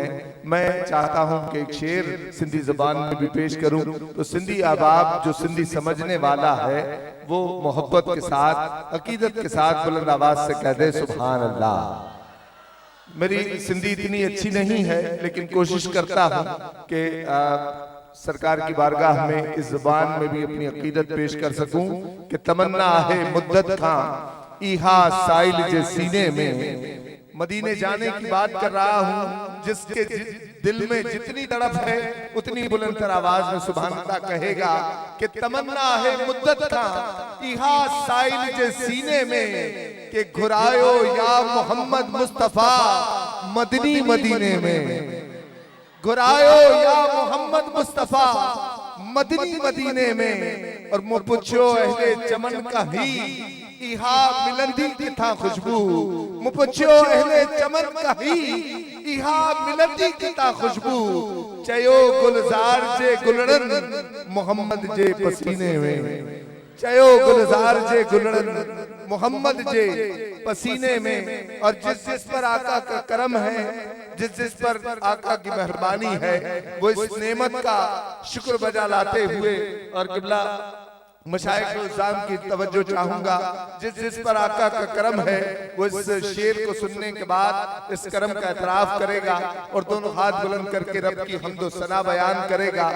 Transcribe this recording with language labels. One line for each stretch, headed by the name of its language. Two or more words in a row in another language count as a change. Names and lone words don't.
Urdu: میں چاہتا ہوں کہ ایک شعر سندھی زبان میں بھی پیش کروں، تو سندھی احباب جو سندھی سمجھنے والا ہے وہ محبت کے ساتھ عقیدت کے ساتھ بلند آواز سے کہہ دے سبحان اللہ. میری سندھی اتنی اچھی نہیں ہے لیکن کوشش کرتا ہوں کہ سرکار کی بارگاہ میں اس زبان میں بھی اپنی عقیدت پیش کر سکوں کہ
Sindhi: तमन्ना है मुद्दत खां इहा साइल जे सीने में।
Urdu: مدینے جانے کی بات کر رہا ہوں، جس کے دل میں جتنی تڑپ ہے اتنی بلند آواز میں سبحان اللہ کہے گا کہ
Sindhi: तमन्ना है मुद्दत खां इहा साइल जे सीने में कि घुरायो या मोहम्मद मुस्तफा मदनी मदीने में। घुरायो या मोहम्मद मुस्तफा मदनी मदीने में। और मुँह पुछो अहले चमन का ही इहा मिलंदी किथा खुशबू। मुँह पुछो अहले चमन का ही इहा मिलंदी किथा खुशबू। चयो गुलजार जे गुलड़न मोहम्मद जे पसीने में। चयो गुलजार जे गुलड़न मोहम्मद जे पसीने में।
Urdu: اور جس جس پر آقا کا کرم ہے، جس جس پر آقا کی مہربانی ہے، وہ اس نعمت کا شکر بجا لاتے ہوئے اور قبلہ مشائخِ عظام کی توجہ چاہوں گا. جس پر آقا کا کرم ہے وہ اس شعر کو سننے کے بعد اس کرم کا اعتراف کرے گا اور دونوں ہاتھ بلند کر کے رب کی حمد و ثنا بیان کرے گا.